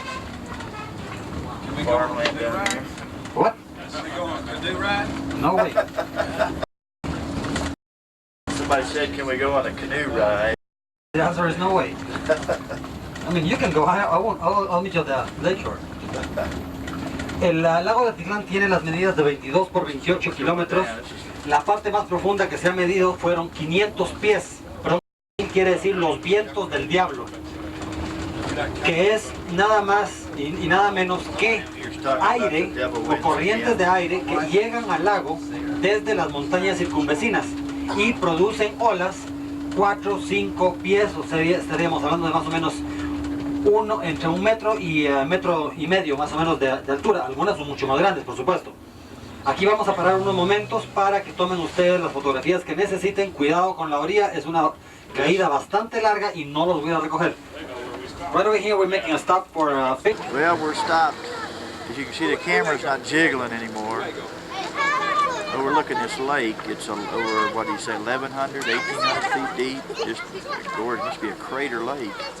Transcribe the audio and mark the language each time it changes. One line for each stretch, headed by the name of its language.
English: Can we go on a canoe ride? What? Can we go on a canoe ride? No way. Somebody said, can we go on a canoe ride? The answer is no way. I mean, you can go. I'll meet you at the lakeshore.
Spanish: El lago de Atitlán tiene las medidas de 22 por 28 kilómetros. La parte más profunda que se ha medido fueron 500 pies. Pero quiere decir los vientos del diablo. Que es nada más y nada menos que aire o corrientes de aire que llegan al lago desde las montañas circunvecinas y producen olas 4 5 pies, o sea, estaríamos hablando de más o menos entre 1 metro y metro y medio más o menos de altura. Algunas son mucho más grandes, por supuesto. Aquí vamos a parar unos momentos para que tomen ustedes las fotografías que necesiten. Cuidado con la orilla, es una caída bastante larga y no los voy a recoger.
English: Right over here we're making a stop for a pic. Well, we're stopped. As you can see, the camera's not jiggling anymore. Overlooking this lake, it's over, what do you say, 1,100, 1,800 feet deep. Just gorgeous. Must be a crater lake.